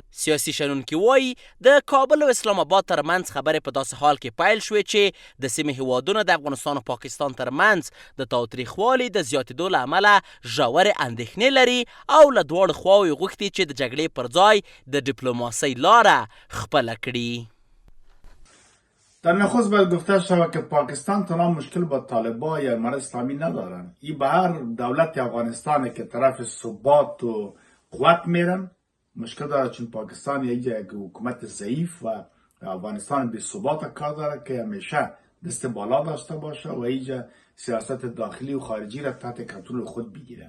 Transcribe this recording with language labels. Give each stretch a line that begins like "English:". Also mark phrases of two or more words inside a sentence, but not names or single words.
Pashto: سیاسي شنونکي وایي د کابل او اسلام آباد ترمنځ خبرې په داسې حال کې پیل شوې چې د سیمې هیوادونو د افغانستان او پاکستان ترمنځ د تاوتریخوالي د زیاتېدو له امله ژورې اندېښنې لري او له دواړو خواوو یې غوښتي چې د جګړې پر ځای د دیپلماسۍ لاره خپله کړي.
Persian: در نخست باید گفته شود که پاکستان تنها مشکل با طالبان یا امارت اسلامی ندارن. این به هر دولت افغانستان که طرف ثبات و قوت میرن مشکل داره، چون پاکستان یک حکومت ضعیف و افغانستان بی ثبات کار داره که همیشه دست بالا داشته باشه و اینجا سیاست داخلی و خارجی را تحت کنترل خود بگیره.